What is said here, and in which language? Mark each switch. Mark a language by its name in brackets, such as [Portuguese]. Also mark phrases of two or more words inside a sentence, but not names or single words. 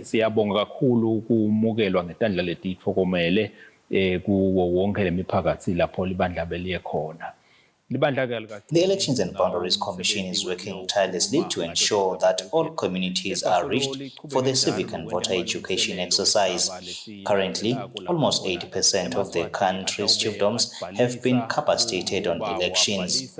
[Swati] Siyabonga kakhulu kumukelwa ngetandla letitfokomele kuwo wonke lemiphakathi lapho libandla beliye khona. [English] The Elections and Boundaries Commission is working tirelessly to ensure that all communities are reached for the civic and voter education exercise. Currently, almost 80% of the country's chiefdoms have been capacitated on elections.